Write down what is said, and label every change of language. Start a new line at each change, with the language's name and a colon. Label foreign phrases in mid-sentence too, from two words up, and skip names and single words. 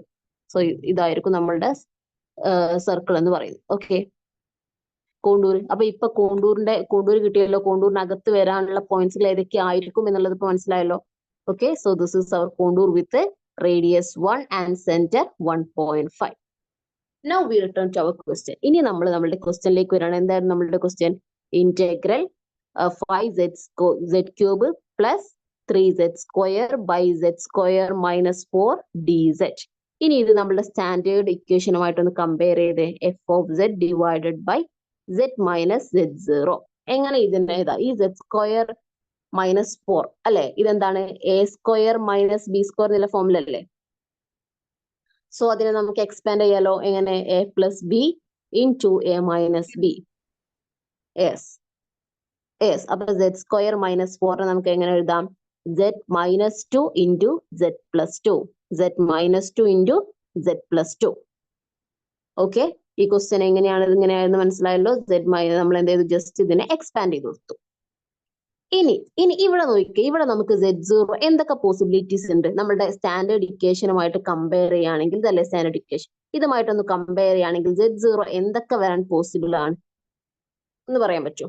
Malayalam: സോ ഇതായിരിക്കും നമ്മളുടെ സർക്കിൾ എന്ന് പറയുന്നത്. ഓക്കെ, കോണ്ടൂർ. അപ്പൊ ഇപ്പൊ കോണ്ടൂർ കിട്ടിയല്ലോ. കോണ്ടൂറിനകത്ത് വരാനുള്ള പോയിന്റ്സുകൾ ഏതൊക്കെ ആയിരിക്കും എന്നുള്ളത് ഇപ്പൊ മനസ്സിലായല്ലോ.
English: okay, so this is our contour with radius 1 and center 1.5. Now we return to our question.
Malayalam: ഇനി നമ്മൾ നമ്മുടെ ക്വസ്റ്റ്യനിലേക്ക് വരാണ്. എന്തായിരുന്നു നമ്മളുടെ ക്വസ്റ്റ്യൻ?
English: integral 5z cube plus 3z square by z square minus 4 dz.
Malayalam: ഇനി ഇത് നമ്മുടെ സ്റ്റാൻഡേർഡ് ഇക്വേഷനുമായിട്ടൊന്ന് കമ്പയർ ചെയ്ത്
English: f of z divided by z minus z0.
Malayalam: എങ്ങനെ ഇതിന്റെ ഇതാ ഈ
English: z square minus 4
Malayalam: അല്ലെ, ഇതെന്താണ്?
English: a square minus b square
Malayalam: എന്നുള്ള ഫോമിലല്ലേ. സോ അതിനെ നമുക്ക് എക്സ്പാൻഡ് ചെയ്യാലോ. എങ്ങനെ?
English: a plus b into a minus b. yes.
Malayalam: അപ്പൊ
English: z square minus 4
Malayalam: നമുക്ക് എങ്ങനെ എഴുതാം?
English: z minus 2 into z plus 2. z minus 2 into z plus 2.
Malayalam: ഓക്കെ, ഈ ക്വസ്റ്റ്യൻ ഇങ്ങനെയാണെന്ന് മനസ്സിലായല്ലോ. നമ്മൾ എന്ത് ചെയ്തു? ജസ്റ്റ് ഇതിനെ എക്സ്പാൻഡ് ചെയ്ത് കൊടുത്തു. ഇനി ഇവിടെ നോക്കിക്കേ, ഇവിടെ നമുക്ക് z0 എന്തൊക്കെ പോസിബിലിറ്റീസ് ഉണ്ട്? നമ്മുടെ സ്റ്റാൻഡേർഡ് ഇക്വേഷനുമായിട്ട് കമ്പയർ ചെയ്യുകയാണെങ്കിൽ, ഇതല്ലേ സ്റ്റാൻഡേർഡ് ഇക്വേഷൻ, ഇതുമായിട്ടൊന്ന് കമ്പയർ ചെയ്യുകയാണെങ്കിൽ z0 എന്തൊക്കെ വരാൻ പോസിബിൾ ആണ് എന്ന് പറയാൻ പറ്റുമോ?